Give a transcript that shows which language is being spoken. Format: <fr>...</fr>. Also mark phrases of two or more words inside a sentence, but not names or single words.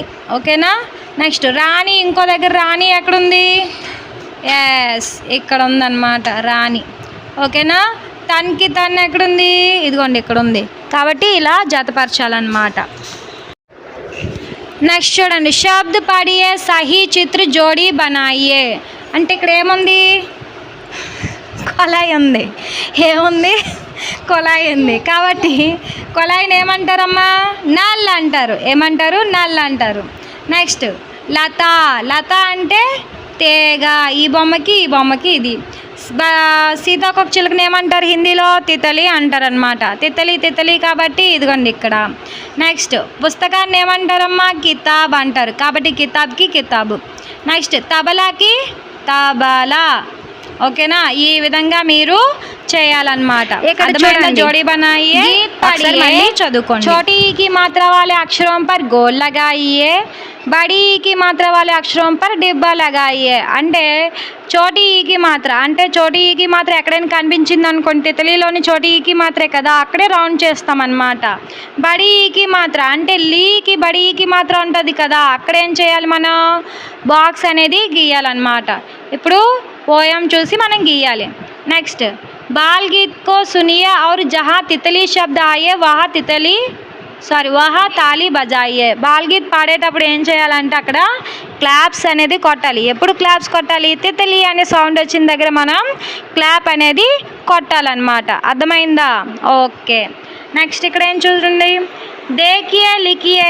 <te>ఓకేనా, నెక్స్ట్ రాణి ఇంకో దగ్గర, రాణి ఎక్కడుంది, ఎస్ ఇక్కడ ఉందన్నమాట రాణి. ఓకేనా, తన్ ఎక్కడుంది, ఇదిగోండి ఇక్కడ ఉంది, కాబట్టి ఇలా జతపరచాలన్నమాట. నెక్స్ట్ చూడండి,</te> <hi>शब्द पढ़िए सही चित्र जोड़ी बनाइए.</hi> <te>అంటే ఇక్కడ ఏముంది, కొలాయి ఉంది, ఏముంది, కొలాయి ఉంది, కాబట్టి కొలాయిని ఏమంటారమ్మా, నల్ అంటారు. ఏమంటారు, నల్ అంటారు. నెక్స్ట్ లత అంటే తేగ, ఈ బొమ్మకి ఇది. సీతాకోక చిలుకని ఏమంటారు హిందీలో, తితలి అంటారనమాట. తితలి కాబట్టి ఇదిగోండి ఇక్కడ. నెక్స్ట్ పుస్తకాన్ని ఏమంటారమ్మా, కితాబ్ అంటారు, కాబట్టి కితాబ్కి కితాబు. నెక్స్ట్ తబలాకి తబలా. ఓకేనా, ఈ విధంగా మీరు చేయాలన్నమాట. ఇక్కడ</te> <hi>जोड़ी बनाइए,</hi> <te>చదువుకోండి.</te> <hi>छोटी ई की मात्रा वाले अक्षरों पर गोल लगाइए, बड़ी ई की मात्रा वाले अक्षरों पर डिब्बा लगाइए.</hi> <te>అంటే</te> <hi>छोटी ई की मात्रा</hi> <te>అంటే</te> <hi>छोटी ई की मात्रा</hi> <te>ఎక్కడైనా కనిపించింది అనుకోండి, తెలుగులోని</te> <hi>छोटी ई की</hi> <te>మాత్రే కదా, అక్కడే రౌండ్ చేస్తామన్నమాట.</te> <hi>बड़ी ई की मात्रा</hi> <te>అంటే లీకి</te> <hi>बड़ी ई की मात्रा</hi> <te>ఉంటుంది కదా, అక్కడేం చేయాలి, మనం బాక్స్ అనేది గీయాలన్నమాట. ఇప్పుడు పోయం చూసి మనం గీయాలి. నెక్స్ట్</te> <hi>बाल गीत को सुनिए और जहाँ तितली शब्द आए वहाँ ताली बजाइए. बाल गीत</hi> <te>పాడేటప్పుడు ఏం చేయాలంటే అక్కడ క్లాప్స్ అనేది కొట్టాలి. ఎప్పుడు క్లాప్స్ కొట్టాలి, తితలి అనే సౌండ్ వచ్చిన దగ్గర మనం క్లాప్ అనేది కొట్టాలన్నమాట. అర్థమైందా? ఓకే. నెక్స్ట్ ఇక్కడ ఏం చూడండి,</te> <hi>देखिए लिखिए.</hi>